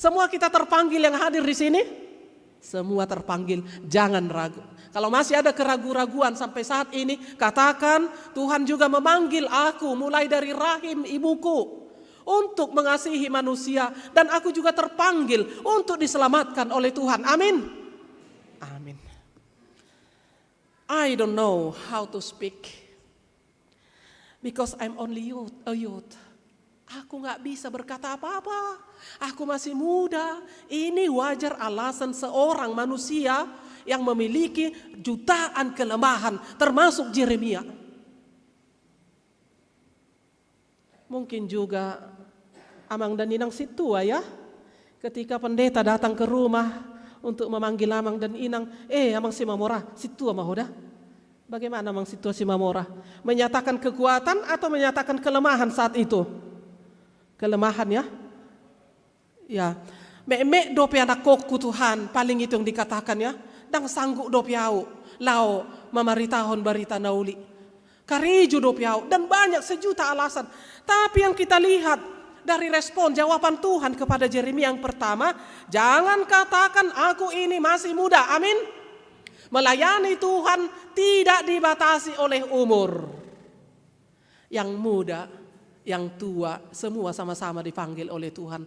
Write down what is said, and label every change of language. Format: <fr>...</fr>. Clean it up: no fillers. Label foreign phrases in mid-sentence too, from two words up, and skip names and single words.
<id>Semua kita terpanggil yang hadir di sini. Semua terpanggil, jangan ragu. Kalau masih ada keraguan-raguan sampai saat ini, katakan Tuhan juga memanggil aku mulai dari rahim ibuku untuk mengasihi manusia, dan aku juga terpanggil untuk diselamatkan oleh Tuhan. Amin. Amin.</id> <en>I don't know how to speak because I'm only a youth.</en> <id>Aku gak bisa berkata apa-apa. Aku masih muda. Ini wajar alasan seorang manusia yang memiliki jutaan kelemahan, termasuk Yeremia. Mungkin juga Amang dan Inang situa ya. Ketika pendeta datang ke rumah untuk memanggil Amang dan Inang, Amang si Mamora,</id> <bbc>situa mahoda.</bbc> <id>Bagaimana Amang situa si Mamora? Menyatakan kekuatan atau menyatakan kelemahan saat itu? Kelemahan ya. Ya.</id> <bbc>Mek dope anak kokku Tuhan,</bbc> <id>paling itu yang dikatakan ya.</id> <bbc>Dang sanggup dopiau, lau memaritahon barita nauli. Kariju dopiau,</bbc> <id>dan banyak sejuta alasan. Tapi yang kita lihat dari respon jawaban Tuhan kepada Yeremia yang pertama, jangan katakan aku ini masih muda. Amin. Melayani Tuhan tidak dibatasi oleh umur. Yang muda, yang tua, semua sama-sama dipanggil oleh Tuhan.</id>